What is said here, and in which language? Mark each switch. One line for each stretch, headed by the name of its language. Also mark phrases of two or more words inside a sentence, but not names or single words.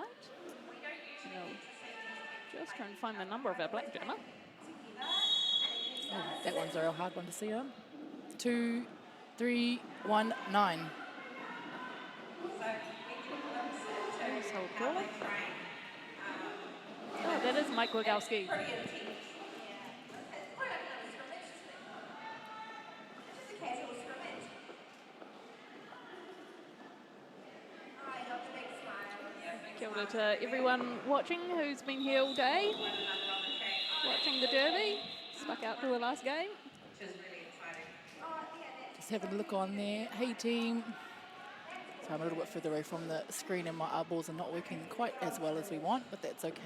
English: No, just trying to find the number of our black jammer. Oh, that one's a real hard one to see on. 2, 3, 1, 9. So cool. Oh, that is Mike Wagowski.
Māori: Kia ora
English: to everyone watching who's been here all day, watching the Derby, stuck out to the last game. Just having a look on there. Hey, team. I'm a little bit further away from the screen and my eyeballs are not working quite as well as we want, but that's okay.